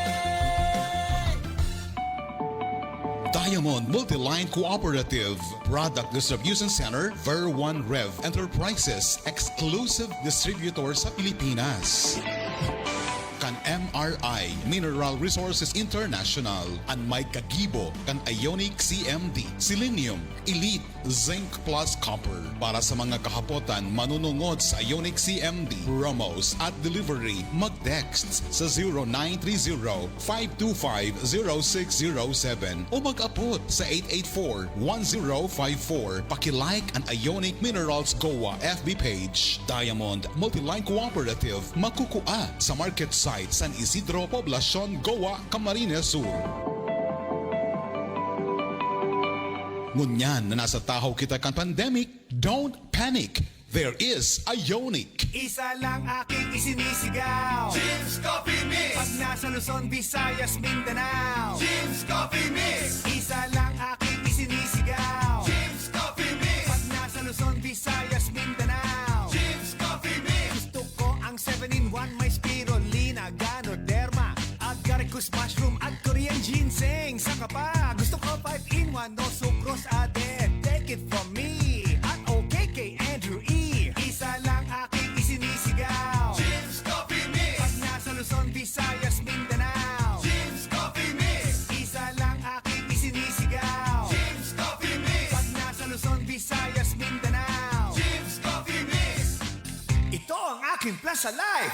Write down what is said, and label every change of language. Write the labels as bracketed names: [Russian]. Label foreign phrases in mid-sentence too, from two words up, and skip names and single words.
[English] Diamond Multiline Cooperative Product Distribution Center, Ver 1 Rev Enterprises, exclusive distributor [Bikol] sa Pilipinas. Kan MRI Mineral Resources International, ang may kagibo kan Ionic CMD, Selenium, Elite, Zinc Plus Copper. Para sa mga kahapotan manunungod sa Ionic CMD, promos at delivery, mag-text sa 0930-525-0607 o mag-upload sa 884-1054. Pakilike ang Ionic Minerals Goa FB page. Diamond Multiline Cooperative, makukua sa market site San Isidro, Poblacion, Goa, Camarines Sur. Ngunyan na nasa tahaw kita kan pandemic, [English] don't panic. There is Ionic. [Filipino] Isa lang aking isinisigaw, Jim's Coffee Mix. Pag nasa Luzon, Visayas, Mindanao, Jim's Coffee Mix. Isa lang aking isinisigaw, Jim's Coffee Mix. Pag nasa Luzon, Visayas, Mindanao, Jim's Coffee Mix. Gusto ko ang 7-in-1, may spirulina, ganoderma, [English] agaricus mushroom [Filipino] at [English] Korean ginseng. [Filipino] Saka pa, gusto ko 5-in-1, [English] no sucrose added. Take it from me, [Filipino] at okay kay Andrew E. Isa lang aking isinisigaw, Jim's Coffee Mix. Pag nasa Luzon, Visayas, Mindanao, Jim's Coffee Mix. Isa lang aking isinisigaw, Jim's Coffee Mix. Pag nasa Luzon, Visayas, Mindanao, Jim's Timpla sa life!